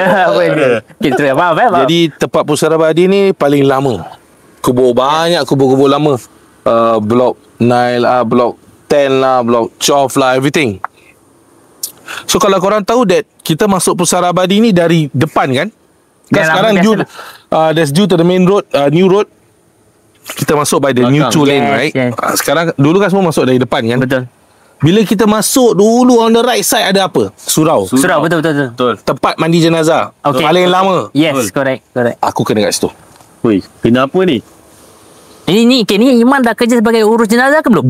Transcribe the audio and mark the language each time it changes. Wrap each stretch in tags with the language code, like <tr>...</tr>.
<ms>Apa dia? Kita faham. Jadi tempat Pusara Abadi ni paling lama. Banyak kubur-kubur lama. Blok 9 lah, blok 10 lah, blok 12 lah, everything. So kalau korang tahu that kita masuk Pusara Abadi ni dari depan kan? Kan sekarang</ms> <en>that's due to the main road, new road.</en> <ms>Kita masuk</ms> <en>by the new 2 lane, right?</en> <ms>Sekarang dulu kan semua masuk dari depan kan? Betul. Bila kita masuk dulu</ms> <en>on the right side</en> <ms>ada apa? Surau. Betul. Tempat mandi jenazah. Okay. Paling lama.</ms> <en>Yes, correct.</en> <ms>Aku kena kat situ. Oi, kenapa ni? Ni Iman dah kerja sebagai urus jenazah ke belum?</ms>